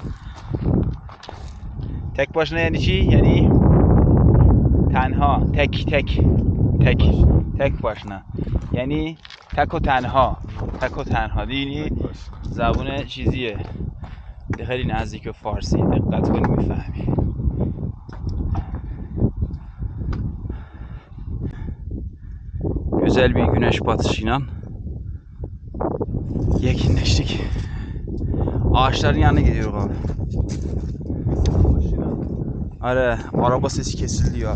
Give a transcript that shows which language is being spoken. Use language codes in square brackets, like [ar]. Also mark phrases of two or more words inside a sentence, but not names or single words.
[tr] Tek başına yani şey yani tenha, tek başına. Yani tek o tenha [fa] دینی زبون چیزیه خیلی نزدیک به فارسی دقت کنی میفهمی [tr] güzel bir güneş batışıyla yakınlaştık. Ağaçların yanına gidiyoruz abi. Ara, araba sesi kesildi ya.